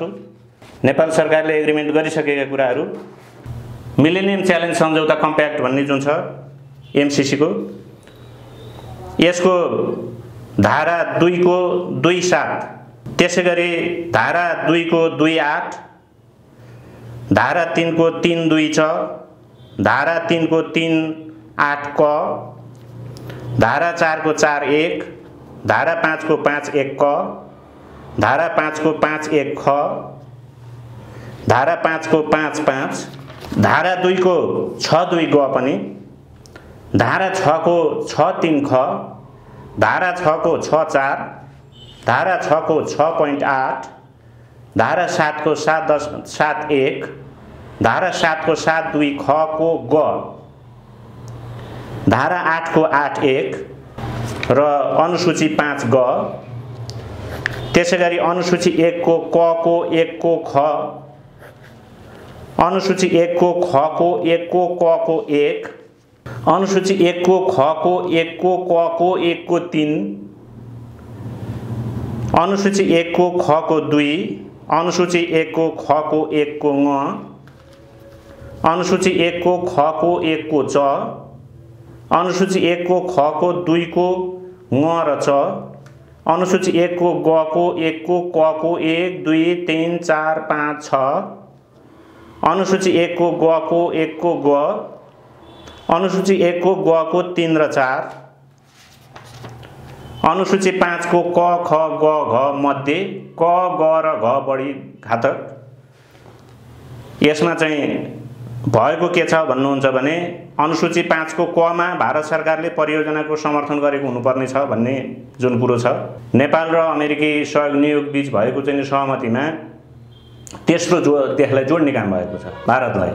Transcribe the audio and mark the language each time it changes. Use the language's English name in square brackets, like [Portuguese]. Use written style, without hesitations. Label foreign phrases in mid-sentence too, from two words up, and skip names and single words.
[Nepali] नेपाल सरकारले एग्रिमेन्ट गरिसकेका कुराहरु मिलेनियम च्यालेन्ज सम्झौता कम्प्याक्ट भन्ने जुन छ एमसीसी को, यसको धारा 2 को 2.7, त्यसैगरी धारा 2 को 2.8, धारा 3 को 3.2 छ, धारा 3 को 3.8 क, धारा 4 को 4.1, धारा 5 को 5.1 क, धारा 5 को 5.1 ख, धारा 5 को 5.5, धारा 2 को 6.2 ग पनि, धारा 6 को 6.3 ख, धारा 6 को 6.4, धारा 6 को 6.8, धारा 7 को 7.1, धारा 7 को 7.2 ख को ग, धारा 8 को 8.1 र अनुसूची 5 ग, त्यसैगरी अनुसूची 1 को क को 1 को ख, अनुसूची 1 को ख को 1 को क को 1, अनुसूची 1 को ख को 1 को क को 1 को 3, अनुसूची 1 को ख को 2, अनुसूची 1 को ख को 1 को ङ, अनुसूची 1 को ख को 1 को च, अनुसूची 1 को ख को 2 को ङ र च, अनुसूची 1 को ग को 1 को क को 1 2 3 4 5 6, अनुसूची 1 को ग को 1 को ग, अनुसूची 1 को ग को 3 र 4, अनुसूची 5 को क ख ग घ मध्ये क ग र घ बढी घातक। यसमा चाहिँ भएको के छ भन्नुहुन्छ भने अनुसूची 5 को क मा भारत सरकारले परियोजनाको समर्थन गरेको हुनुपर्ने छ भन्ने जुन कुरो छ, नेपाल र अमेरिकी सहयोग नियोग बीच भएको चाहिँ सहमतिमा तेस्रो त्यसलाई जोड्ने काम भएको छ भारतलाई।